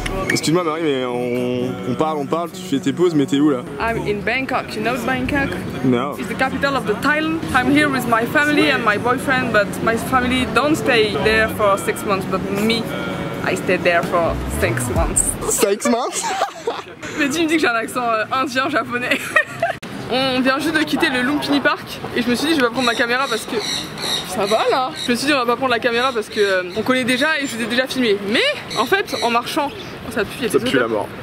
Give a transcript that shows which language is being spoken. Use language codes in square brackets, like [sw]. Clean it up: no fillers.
[fr] Excuse-moi Marie, mais on parle, tu fais tes pauses, mais t'es où là? [en] I'm in Bangkok. You know Bangkok? No. It's the capital of the Thailand. I'm here with my family and my boyfriend, but my family don't stay there for 6 months, but me, I stayed there for 6 months. 6 months? [fr] Mais tu me dis que j'ai un accent indien, japonais. On vient juste de quitter le Lumpini Park et je me suis dit je vais pas prendre ma caméra parce que ça va là. Je me suis dit on va pas prendre la caméra parce que on connaît déjà et je vous ai déjà filmé. Mais en fait en marchant, ça pue la mort.